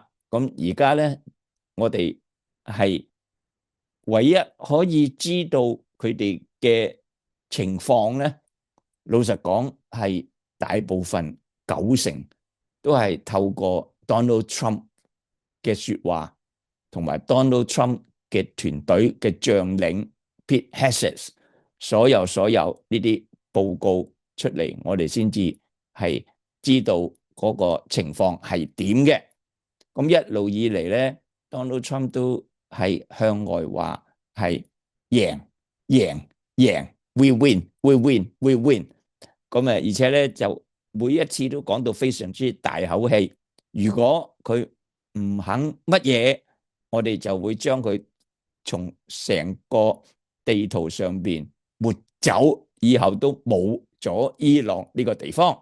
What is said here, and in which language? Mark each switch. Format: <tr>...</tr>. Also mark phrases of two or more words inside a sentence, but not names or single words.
<yue>咁而家咧，我哋係唯一可以知道佢哋嘅情況咧，老實講係大部分90%都係透過 Donald Trump 嘅説話，同埋 Donald Trump 嘅團隊嘅將領 Pete Hegseth 所有呢啲報告出嚟，我哋先至係知道嗰個情況係點嘅。咁一路以嚟咧，Donald Trump 都係向外話係贏贏贏 ，</yue> <en>we win，we win，we win。</en> <yue>咁而且咧就每一次都講到非常之大口氣。如果佢唔肯乜嘢，我哋就會將佢從成個地圖上邊抹走，以後都冇咗伊朗呢個地方。</yue>